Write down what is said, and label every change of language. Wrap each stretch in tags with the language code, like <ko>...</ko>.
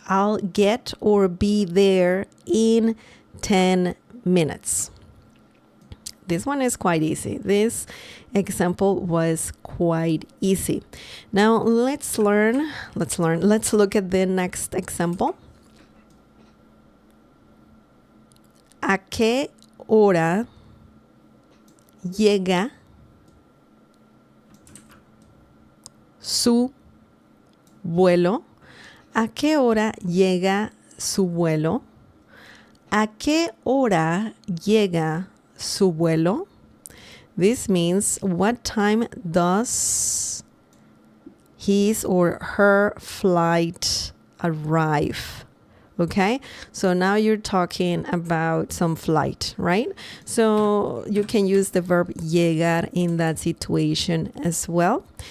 <en>I'll get or be there in 10 minutes. This one is quite easy. This example was quite easy. Now let's look at the next example.</en> <es>¿A qué hora llega su vuelo? ¿A qué hora llega su vuelo? ¿A qué hora llega su vuelo?</es> <en>This means what time does his or her flight arrive? Okay, so now you're talking about some flight, right? So you can use the verb llegar in that situation as well.</en>